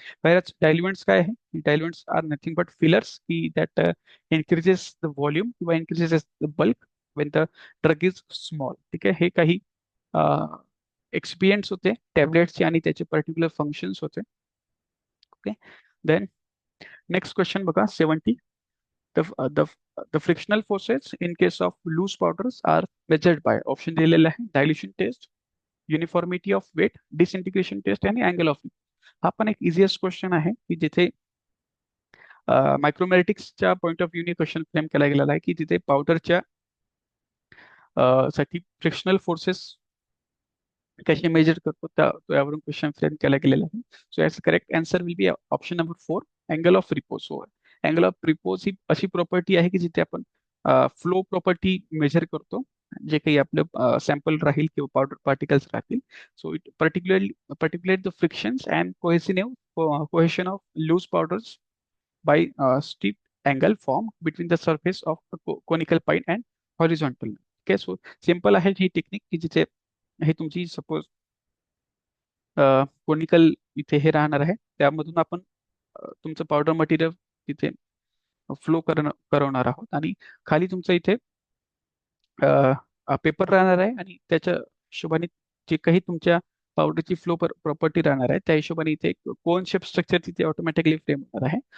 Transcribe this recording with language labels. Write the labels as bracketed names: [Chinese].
[Marathi] बऱ्याच डायल्युएंट्स काय आहे, [English] Diluents are nothing but fillers की that increases the volume किंवा increases the bulk when the drug is small. [Marathi] ठीक आहे, हे काही एक्सपिरियन्स होते टॅबलेट्सचे आणि त्याचे पर्टिक्युलर फंक्शन्स होते. [English] okay, then next question [Marathi] बघा [English] 70. the uh, the the frictional forces in case of loose powders are measured by option [Marathi] दिलेला आहे, [English] Dilution test, uniformity of weight, disintegration test आणि angle of. [Marathi] हा पण एक इझिएस्ट क्वेश्चन आहे की जिथे मायक्रोमॅटिक्सच्या पॉईंट ऑफ व्ह्यूने क्वेश्चन फ्रेम केला गेलेला आहे की तिथे पावडरच्या साठी फ्रिक्शनल फोर्सेस कसे मेजर करतो त्यावरून क्वेश्चन फ्रेम केला गेलेला आहे. [English] so [Marathi] याच [English] Correct answer will be option number 4, angle of repose. [Marathi] Angle of repose ही अशी प्रॉपर्टी आहे की जिथे आपण फ्लो प्रॉपर्टी मेजर करतो, जे काही आपलं सॅम्पल राहील किंवा पावडर पार्टिकल्स राहतील. [English] So it particulate the frictions and cohesion of loose powders by steep angle formed between the surface of the conical pipe and horizontal. [Marathi] Okay, so simple आहे ही technique की जिथे हे तुमची सपोज कोनिकल इथे हे राहणार आहे, त्यामधून आपण तुमचं पावडर मटेरियल तिथे फ्लो करवणार आहोत आणि खाली तुमचं इथे पेपर राहणार आहे आणि त्याच्या हिशोबाने जे काही तुमच्या पावडरची फ्लो प्रॉपर्टी राहणार आहे त्या हिशोबाने इथे कोन शेप स्ट्रक्चर तिथे ऑटोमॅटिकली फ्रेम होणार आहे.